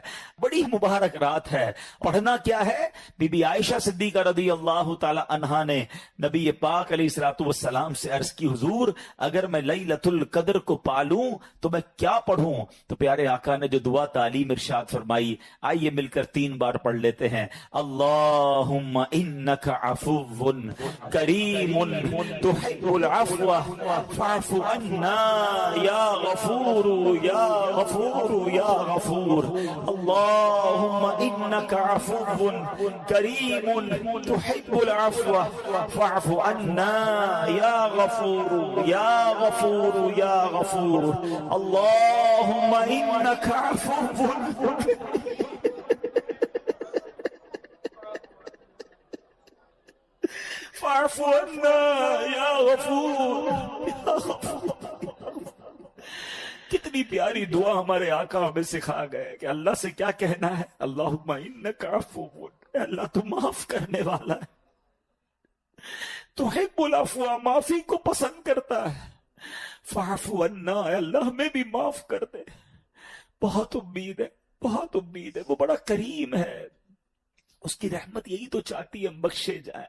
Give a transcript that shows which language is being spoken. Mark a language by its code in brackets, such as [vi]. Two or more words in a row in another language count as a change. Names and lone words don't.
[hi] बड़ी मुबारक रात है। पढ़ना क्या है? बीबी आयशा सिद्दीका रज़ी अल्लाह ताला अन्हा ने नबी पाक अलैहिस्सलातु वस्सलाम से अर्ज की, हुजूर अगर मैं लैलतुल कद्र को पालूं तो मैं क्या पढ़ूं? तो प्यारे आका ने जो दुआ तालीम इरशाद फरमाई, आइए मिलकर 3 बार पढ़ लेते हैं। [ar] اللهم إنك عفو كريم تحب العفو فاعف عنا يا غفور يا غفور يا غفور. اللهم إنك عفو كريم تحب العفو فاعف عنا يا غفور يا غفور يا غفور. اللهم إنك عفو فاعف عنا يا غفور يا غفور. [hi] कितनी प्यारी दुआ हमारे आका हमें सिखा गए कि अल्लाह से क्या कहना है। [ar] اللهم إنك عفو, [hi] अल्लाह तू माफ करने वाला है, [ar] تحب العفو [hi] माफी को पसंद करता है। [ar] فاعف عنا, [hi] अल्लाह हमें भी माफ कर दे। बहुत उम्मीद है, बहुत उम्मीद है, वो बड़ा करीम है, उसकी रहमत यही तो चाहती है हम बख्शे जाए।